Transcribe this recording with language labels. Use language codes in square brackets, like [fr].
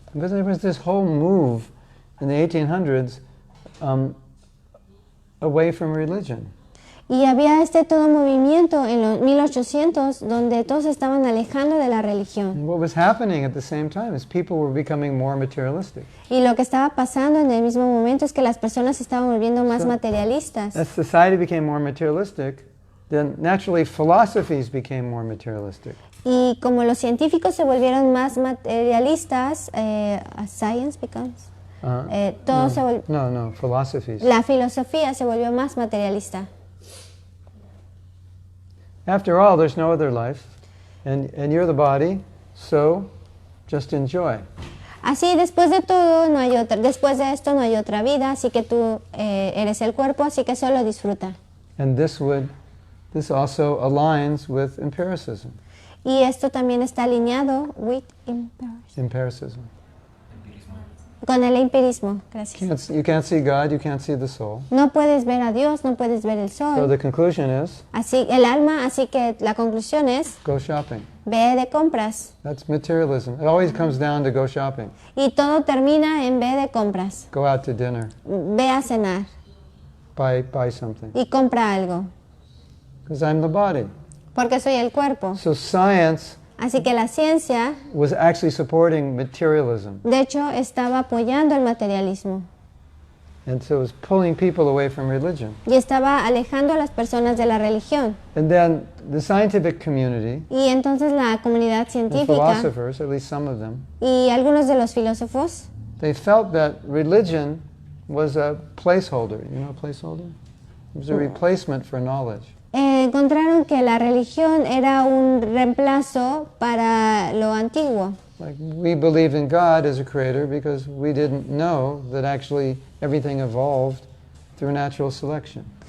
[en] Because there was this whole move in the 1800s away from religion. [es] Y había todo movimiento en los 1800 donde todos se estaban alejando de la religión. [en] And what was happening at the same time is people were becoming more materialistic. [es] Y lo que estaba pasando en el mismo momento es que las personas se estaban volviendo más materialistas. [en] As society became more materialistic, then naturally philosophies became more materialistic. [es] Y como los científicos se volvieron más materialistas, [en] science becomes. [es] Todo se volvió. [en] No, philosophies. [es] La filosofía se volvió más materialista. [en] After all, there's no other life, and you're the body, so just enjoy. [es] Así, después de todo, no hay otra. Después de esto no hay otra vida, así que tú eres el cuerpo, así que solo disfruta. [en] And this also aligns with empiricism. [es] Y esto también está alineado [en] with Empiricism. [es] con el empirismo. Gracias. [en] You can't see God, you can't see the soul. [es] No puedes ver a Dios, no puedes ver el sol. [en] So the conclusion is, [es] El alma, así que la conclusión es, [en] go shopping. [es] ve de compras. [en] That's materialism. It always comes down to go shopping. [es] Y todo termina en ve de compras. [en] Go out to dinner. [es] Ve a cenar [en] Buy something. [es] y compra algo. [en] Because I'm the body. [es] Porque soy el cuerpo. [en] So science [es] Así que la ciencia, [en] was actually supporting materialism. [es] de hecho, estaba apoyando el materialismo. [en] And so it was pulling people away from religion. [es] Y estaba alejando a las personas de la religión. [en] And then the scientific community, [es] Y entonces la comunidad [en] and [es] científica [en] philosophers, at least some of them, [es] y algunos de los filósofos, [en] they felt that religion was a placeholder. You know a placeholder? It was a replacement for knowledge. [es] encontraron que la religión era un reemplazo para lo antiguo. [en] Like we believed in God as a creator because we didn't know that actually everything evolved through natural selection.